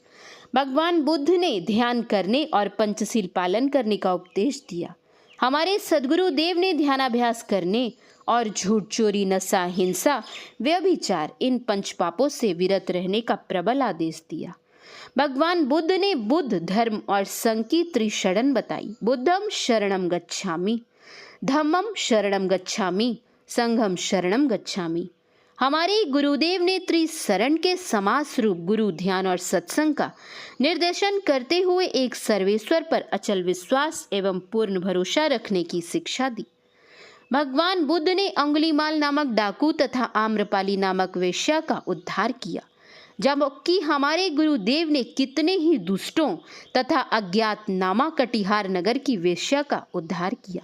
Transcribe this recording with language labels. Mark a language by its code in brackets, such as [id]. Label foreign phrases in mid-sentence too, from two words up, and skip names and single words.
[hi] भगवान बुद्ध ने ध्यान करने और पंचशील पालन करने का उपदेश दिया। हमारे सद्गुरु देव ने ध्यानाभ्यास करने और झूठ, चोरी, नशा, हिंसा, व्यभिचार इन 5 पापों से विरत रहने का प्रबल आदेश दिया। भगवान बुद्ध ने बुद्ध धर्म और संघ की त्रिशरण बताई। [pi] बुद्धम शरणम गच्छामि, धम्मम शरणम गच्छामि, संघम शरणम गच्छामि। [hi] हमारे गुरुदेव ने त्रिशरण के समास रूप गुरु, ध्यान और सत्संग का निर्देशन करते हुए एक सर्वेश्वर पर अचल विश्वास एवं पूर्ण भरोसा रखने की शिक्षा दी। भगवान बुद्ध ने अंगुलीमाल नामक डाकू तथा आम्रपाली नामक वेश्या का उद्धार किया, जबकि हमारे गुरुदेव ने कितने ही दुष्टों तथा अज्ञात नामा कटिहार नगर की वेश्या का उद्धार किया।